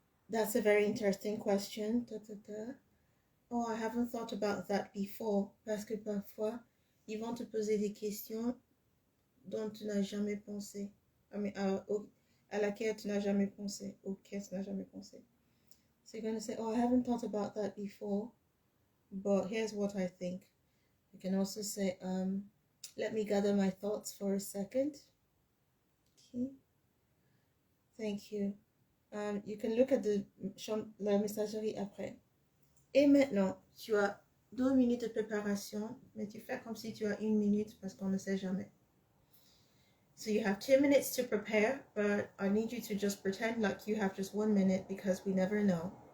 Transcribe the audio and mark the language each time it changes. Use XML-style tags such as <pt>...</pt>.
<en>That's a very interesting question. Oh, I haven't thought about that before.</en> <fr>Parce que parfois, ils vont te poser des questions dont tu n'as jamais pensé. À laquelle tu n'as jamais pensé. Auquel tu n'as jamais pensé.</fr> <en>So you're going to say, oh, I haven't thought about that before, but here's what I think. You can also say, let me gather my thoughts for a second. Okay. Thank you. You can look at</en> <fr>la messagerie après. Et maintenant, tu as 2 minutes de préparation, mais tu fais comme si tu as 1 minute parce qu'on ne sait jamais.</fr> <en>So you have 2 minutes to prepare, but I need you to just pretend like you have just 1 minute because we never know.</en>